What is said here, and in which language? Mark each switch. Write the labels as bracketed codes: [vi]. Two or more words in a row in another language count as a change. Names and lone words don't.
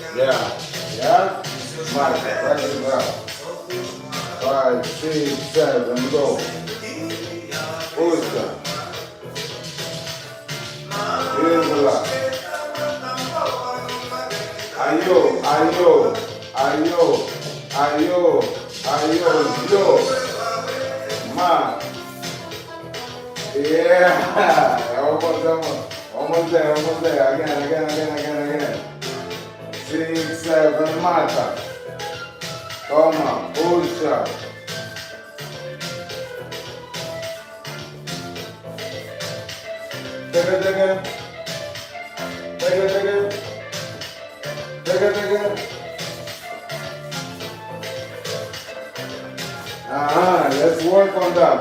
[en] Yeah. Yeah. Marca. Practice that. 5, 6, 7, go. Push that. Here's the last. Ayo, ayo, ayo, ayo, ayo, yo. Ma. Yeah. Almost there. Again. 6, 7, [pt] mata. Toma, puxa. [en] Take it again. Let's work on that.